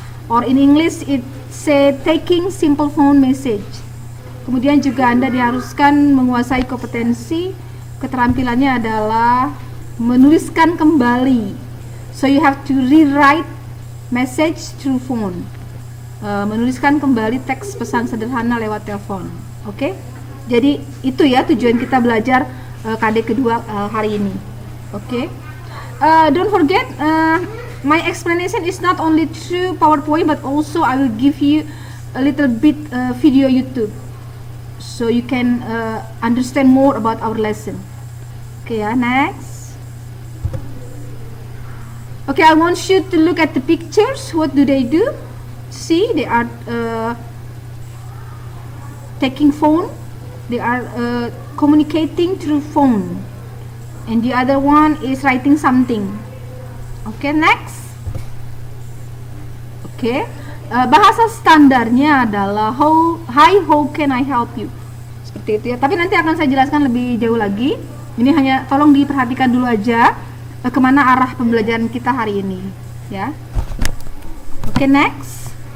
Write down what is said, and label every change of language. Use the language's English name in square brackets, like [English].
[English] Or in English it say taking simple phone message. [Indonesian] Kemudian juga Anda diharuskan menguasai kompetensi. Keterampilannya adalah menuliskan kembali. [English] So you have to rewrite message through phone. [Indonesian] Menuliskan kembali teks pesan sederhana lewat telepon. Oke? Jadi itu ya tujuan kita belajar KD kedua hari ini. Oke? [English] Don't forget, my explanation is not only through PowerPoint, but also I will give you a little bit video YouTube, so you can understand more about our lesson. Okay, next. Okay, I want you to look at the pictures. What do they do? See, they are taking phone. They are communicating through phone. And the other one is writing something. Okay, next. Okay. [Indonesian] Bahasa standarnya adalah [English] hi, how can I help you? [Indonesian] Seperti itu ya. Tapi nanti akan saya jelaskan lebih jauh lagi. Ini hanya tolong diperhatikan dulu aja kemana arah pembelajaran kita hari ini, ya. Oke, next.